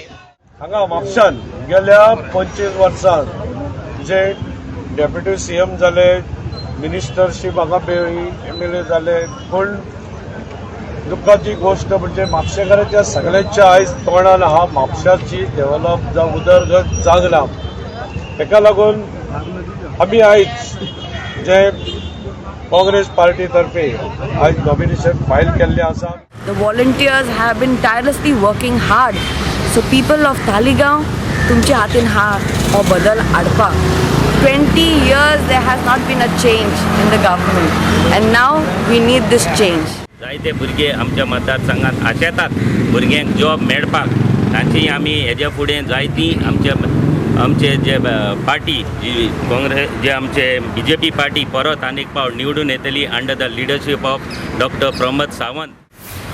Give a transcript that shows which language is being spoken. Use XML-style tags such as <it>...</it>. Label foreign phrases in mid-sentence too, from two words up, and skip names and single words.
<kok>हांगा म्हापशान गेल्या 25 वर्सां जे</kok> <en>deputy CM</en> <kok>जाले, मिनिस्टरशीप हांगा मेळ्ळी, MLA जाले, पूण दुखाची गोष्ट म्हणजे म्हापशेकारांच्या सगळ्यांच्या आयज तोंडान आहा म्हापशाची डेव्हलप जावं उदरगत जावंक ना. ताका लागून आमी आयज जे काँग्रेस पार्टी तर्फे आयज</kok> <en>nomination file</en> <kok>केल्लें आसा.</kok> <en>The volunteers have been tirelessly working hard. So people of Taligaon,</en> <kok>तुमचे हातीन हा हो बदल हाडपाक.</kok> <en>20 years there has not been a change in the government and now we need this change.</en> <kok>जायते भुरगे आमच्या मतदारसंघात आशेतात भुरग्यांक जॉब मेळपाक. तांची आमी हेज्या फुडें जायतीं आमच्या आमचे जे पार्टी जी काँग्रेस जे आमचे BJP पार्टी परत आनीक पावट निवडून येतली</kok> <en>under the leadership of Doctor</en> <kok>प्रमोद सावंत.</kok>